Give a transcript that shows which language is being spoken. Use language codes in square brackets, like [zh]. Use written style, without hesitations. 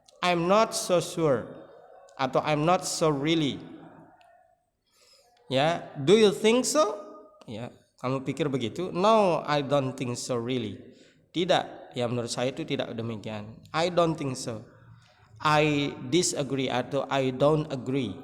[en] I'm not so sure atau I'm not so really. [id] Ya, do you think so? Ya, kamu pikir begitu? [en] No, I don't think so really. [id] Tidak, ya menurut saya itu tidak demikian. [en] I don't think so. I disagree atau I don't agree.